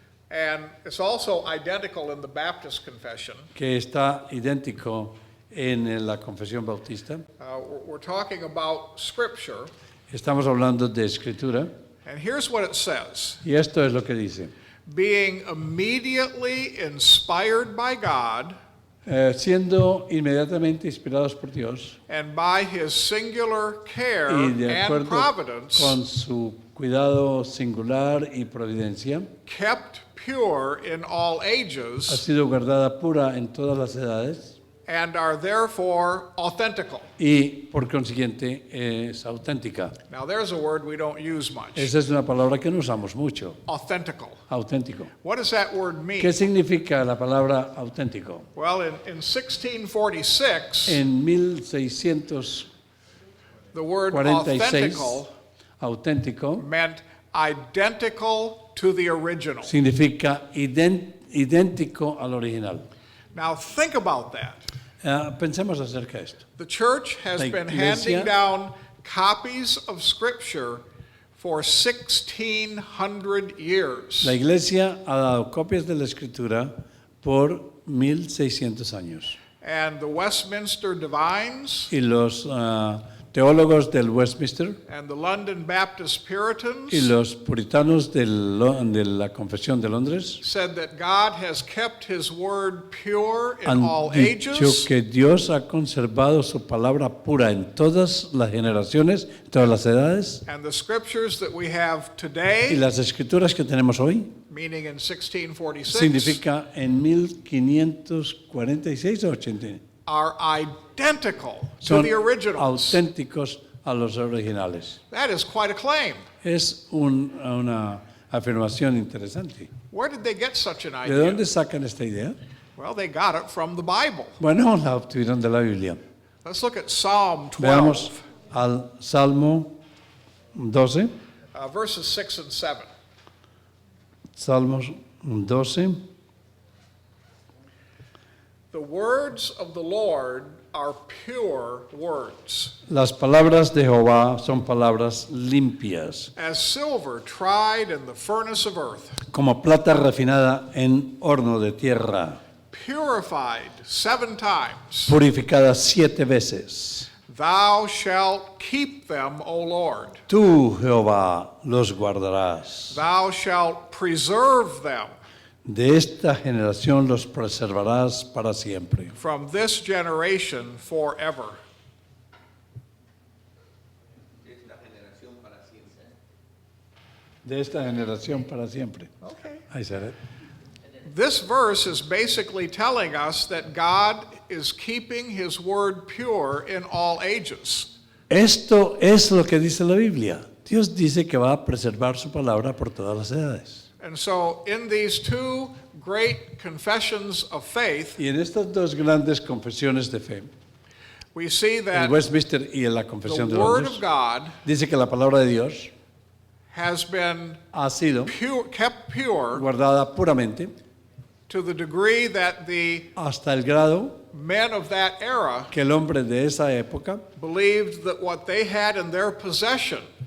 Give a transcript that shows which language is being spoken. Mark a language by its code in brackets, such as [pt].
[en] And it's also identical in the Baptist Confession. [es] que está idéntico en la Confesión Bautista. [en] We're talking about Scripture. [es] Estamos hablando de escritura [en] And here's what it says. [es] y esto es lo que dice. [en] Being immediately inspired by God, [es] siendo inmediatamente inspirados por Dios [en] and by his singular care [es] y de [en] and [es] acuerdo [en] providence [es] con su cuidado singular y providencia, [en] kept pure in all [es] ha [en] ages [es] sido guardada pura en todas las edades [en] and are therefore authentical. [es] y por consiguiente es auténtica. [en] Now there's a word we don't use much. [es] Esa es una palabra que no usamos mucho, [en] Authentical. [es] auténtico. [en] What does that word mean? [es] ¿Qué significa la palabra auténtico? [en] Well, in 1646, [es] En 1646, [en] the word authentical [es] auténtico [en] meant identical to the original. [es] significa idéntico al original. [en] Now think about that. [es] Pensemos acerca de esto. [en] The church has [es] La [en] been [es] iglesia- [en] handing down copies of Scripture for 1600 years. [es] La Iglesia ha dado copias de la Escritura por 1600 años. [en] And the Westminster Divines [es] Y los teólogos del Westminster [en] and the London Baptist Puritans [es] y los puritanos de la Confesión de Londres [en] said that God has kept his word pure in [es] han [en] all [es] dicho [en] ages [es] que Dios ha conservado su palabra pura en todas las generaciones, en todas las edades, [en] and the scriptures that we have [es] y [en] today, [es] las escrituras que tenemos hoy [en] meaning in 1646, [es] significa en 1546 o 80 [en] are identical to [es] son [en] the originals. [es] auténticos a los originales. [en] That is quite a claim. [es] Es una afirmación interesante. [en] Where did they get such an [es] ¿De [en] idea? [es] dónde sacan esta idea? [en] Well, they got it from the Bible. [es] Bueno, la obtuvieron de la Biblia. [en] Let's look at Psalm 12, [es] Veamos al Salmo 12, [en] verses 6 and 7. [es] Salmos 12. [en] The words of the Lord are pure words, [es] Las palabras de Jehová son palabras limpias, [en] as silver tried in the furnace of earth, [es] como plata refinada en horno de tierra, [en] purified 7 times. [es] purificada 7 veces. [en] Thou shalt keep them, O Lord. [es] Tú, Jehová, los guardarás. [en] Thou shalt preserve them [es] De esta generación los preservarás para siempre. [en] from this generation forever. [es] Es la generación para siempre. De esta generación para siempre. [en] Okay. [es] Ahí será. [en] This verse is basically telling us that God is keeping his word pure in all ages. [es] Esto es lo que dice la Biblia. Dios dice que va a preservar su palabra por todas las edades. [en] And so, in these two great confessions of faith, [es] Y en estas dos grandes confesiones de fe, [en] we see [es] el [en] that [es] Westminster y en la [en] the [es] Confesión de [en] Word [es] Londres, [en] of God [es] dice que la palabra de Dios [en] has been [es] ha sido [en] kept pure [es] guardada puramente [en] to the degree that the [es] hasta el grado [en] men of that era [es] que el hombre de esa época [en] believed that what they had in their possession